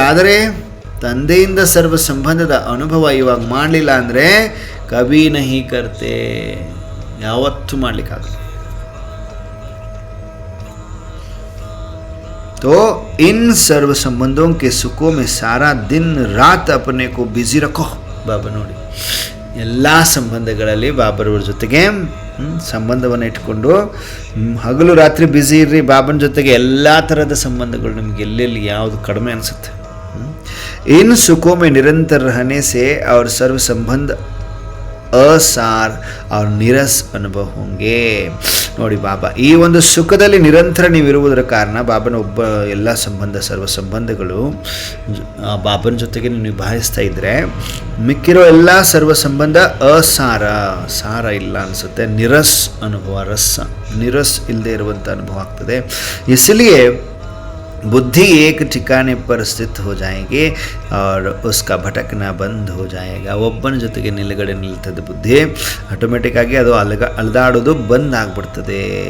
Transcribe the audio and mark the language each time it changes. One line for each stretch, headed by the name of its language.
Kannada: ಆದರೆ ತಂದೆಯಿಂದ ಸರ್ವ ಸಂಬಂಧದ ಅನುಭವ ಇವಾಗ ಮಾಡಲಿಲ್ಲ ಅಂದರೆ
Hindi: ಕಭಿ ನಹಿ ಕರ್ತೆ,
Kannada: ಯಾವತ್ತೂ ಮಾಡ್ಲಿಕ್ಕಾಗಲ್ಲ.
Hindi: तो इन सर्व संबंधों के सुखों में सारा दिन रात अपने को बिजी रखो.
Kannada: ಬಾಬಾ ನೋಡಿ, ಎಲ್ಲ ಸಂಬಂಧಗಳಲ್ಲಿ ಬಾಬರವ್ರ ಜೊತೆಗೆ ಸಂಬಂಧವನ್ನು ಇಟ್ಕೊಂಡು ಹಗಲು ರಾತ್ರಿ ಬ್ಯುಸಿ ಇರ್ರಿ ಬಾಬನ ಜೊತೆಗೆ. ಎಲ್ಲ ಥರದ ಸಂಬಂಧಗಳು ನಿಮಗೆ ಎಲ್ಲೆಲ್ಲಿ ಯಾವುದು ಕಡಿಮೆ ಅನಿಸುತ್ತೆ.
Hindi: इन सुखों में निरंतर रहने से और सर्व संबंध ಅಸಾರ್ ಅವ್ರ ನಿರಸ್ ಅನುಭವ ಹೋಂಗೆ.
Kannada: ನೋಡಿ ಬಾಬಾ, ಈ ಒಂದು ಸುಖದಲ್ಲಿ ನಿರಂತರ ನೀವಿರುವುದರ ಕಾರಣ ಬಾಬನ ಎಲ್ಲ ಸರ್ವ ಸಂಬಂಧಗಳು ಬಾಬನ ಜೊತೆಗೆ ನೀವು ನಿಭಾಯಿಸ್ತಾ ಇದ್ದರೆ ಮಿಕ್ಕಿರೋ ಎಲ್ಲ ಸರ್ವ ಸಂಬಂಧ ಸಾರ ಇಲ್ಲ ಅನಿಸುತ್ತೆ. ನಿರಸ್ ಅನುಭವ, ನಿರಸ್ ಇಲ್ಲದೆ ಇರುವಂಥ ಅನುಭವ ಆಗ್ತದೆ.
Hindi: इसलिए बुद्धि एक ठिकाने पर स्थित हो जाएगी और उसका भटकना बंद हो जाएगा.
Kannada: ಒಬ್ಬನ ಜೊತೆಗೆ ನಿಲುಗಡೆ ನಿಲ್ತದೆ ಬುದ್ಧಿ, ಆಟೋಮೆಟಿಕ್ ಆಗಿ ಅದು ಅಲದಾಡೋದು ಬಂದ್ ಆಗ್ಬಿಡ್ತದೆ.